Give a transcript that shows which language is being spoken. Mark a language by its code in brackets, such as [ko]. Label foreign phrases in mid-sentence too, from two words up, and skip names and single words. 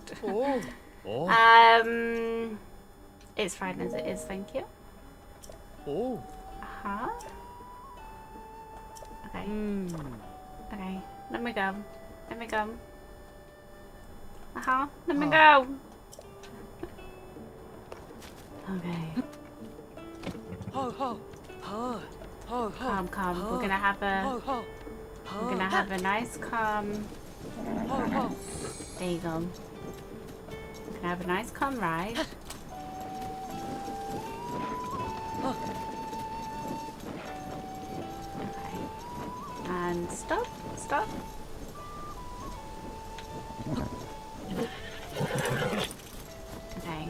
[en] Oh. Oh. It's fine as it is, thank you. Oh. Uh-huh. Okay. Hmm. Okay. Let me go. Let me go. Uh-huh. Let me go. Okay. Ho ho. Ho. Ho ho. Calm, calm. We're gonna have a Ho ho. we're gonna have a nice calm. Ho ho. There you go. We're gonna have a nice calm ride. Okay. And stop. Stop. Okay.